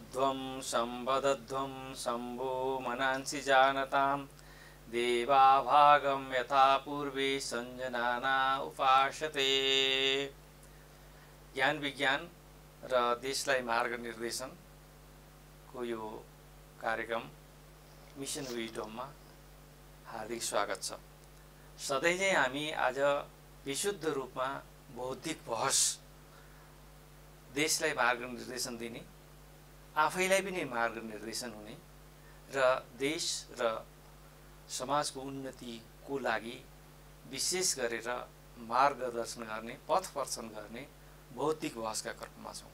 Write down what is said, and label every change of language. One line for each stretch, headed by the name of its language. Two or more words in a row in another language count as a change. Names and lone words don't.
Sanskrit: ऊर्ध्वं संवदध्वं शम्भो मनांसि जानताम् देवाभागं यथा पूर्वे संजनाना उपासते।
Nepali: ज्ञान विज्ञान र देशलाई मार्गनिर्देशनको यो कार्यक्रम मिसन विजडममा हार्दिक स्वागत छ। सधैँ नै हामी आज विशुद्ध रूपमा बौद्धिक बहस, देशलाई मार्गनिर्देशन दिने, आफैलाई पनि मार्गनिर्देशन हुने र देश र समाजको उन्नतिको लागि विशेष गरेर मार्गदर्शन गर्ने, पथ प्रदर्शन गर्ने बौद्धिक बहसका क्रममा छौँ।